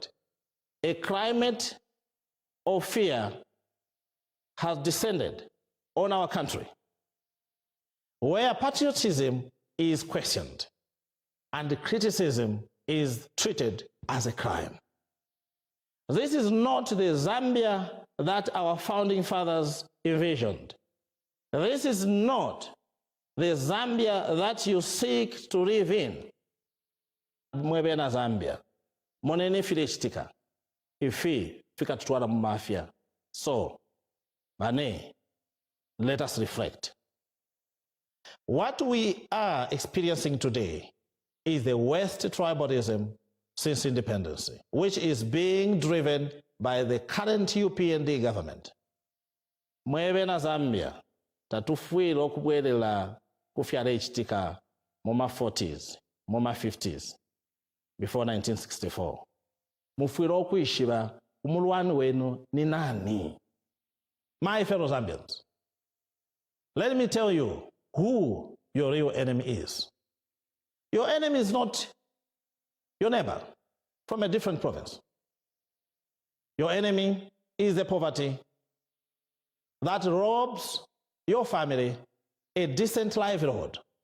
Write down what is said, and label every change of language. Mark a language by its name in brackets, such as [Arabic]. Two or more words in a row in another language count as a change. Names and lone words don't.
[English] A climate of fear has descended on our country, where patriotism is questioned and criticism is treated as a crime. This is not the Zambia that our founding fathers envisioned. This is not the Zambia that you seek to live in. [Bemba] Mwebe na Zambia. Monene filichitika. Ifi fika tutwala mafia. So, bane, [English] let us reflect. What we are experiencing today is the West tribalism since independence, which is being driven by the current UPND government. [Bemba] Mwebe na Zambia, tatufuile okubwelela kufyala echitika moma 40s, moma 50s, before 1964. Mufuile okwishiba umulwani wenu ni nani? [English] My fellow Zambians, let me tell you who your real enemy is. Your enemy is not your neighbor from a different province. Your enemy is the poverty that robs your family a decent livelihood.